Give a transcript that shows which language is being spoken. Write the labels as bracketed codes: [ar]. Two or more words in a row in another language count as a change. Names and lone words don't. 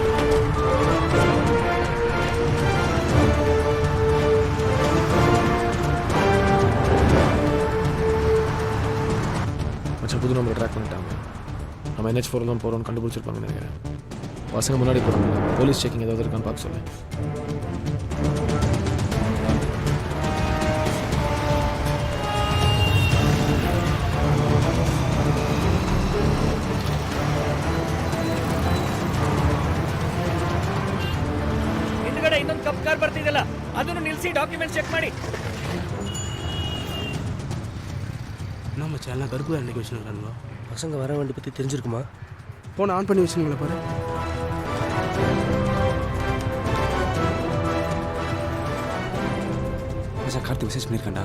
[ta] மச்சான் புது நம்பரை ட்ராக் பண்ணிட்டாங்க. நம்ம NH4 தான் போகிறோம்னு கண்டுபிடிச்சிருப்பாங்கன்னு நினைக்கிறேன். பசங்க முன்னாடி போகிறாங்க. [en] police checking [ta] ஏதாவது இருக்கான்னு பார்க்க சொல்லேன். [kn] ಹಿಂದ್ಗಡೆ ಇನ್ನೊಂದು [en] cop car [kn] ಬರ್ತಿದೆಯಲ್ಲ, ಅದನ್ನು ನಿಲ್ಲಿಸಿ [en] document check [kn] ಮಾಡಿ. [ta] என்ன மச்சான் எல்லாம் கருப்பு அன்னைக்கு வச்சுருக்கானுங்களா? பசங்க வர வண்டி பற்றி தெரிஞ்சிருக்குமா? ஃபோனை ஆன் பண்ணி வச்சுருங்களா பாரு. மச்சான் கார்த்திக் மெசேஜ் பண்ணியிருக்காண்டா.